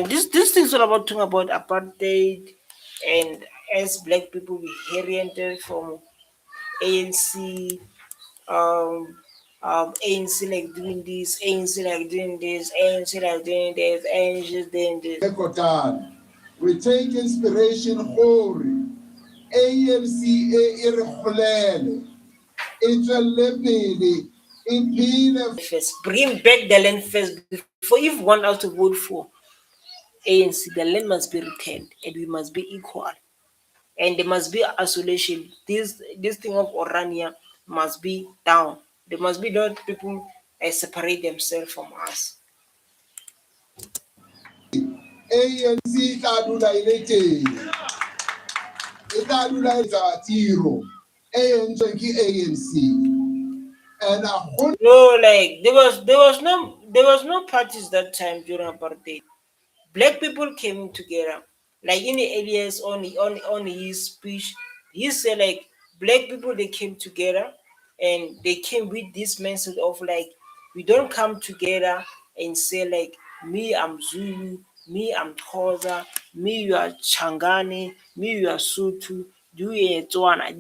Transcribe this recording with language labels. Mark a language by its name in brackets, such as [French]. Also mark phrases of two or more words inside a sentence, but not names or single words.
[English] This thing's all about talking about apartheid And as black people, we inherited from ANC, um, ANC like doing this, ANC like doing this, ANC like doing this, ANC doing this. [Tswana] Kotana. [English] We take inspiration [Tswana] gore ANC e re kgolele e tswelle pele e phele. [English] First, bring back the land first before if one out to vote for ANC, the land must be returned and we must be equal. And there must be isolation. This thing of Orania must be down. There must be not people separate themselves from us. [Tswana] ANC e tla dula e le teng e tla dula e tsa tiro e entsweng ke ANC and a [English] No, like there was no parties that time during apartheid. Black people came together. Like in the earliest on his speech, he said like black people they came together and they came with this message of like we don't come together and say like me I'm Zulu, me I'm Xhosa, me you are Changani, me you are Sotho, you are Tswana.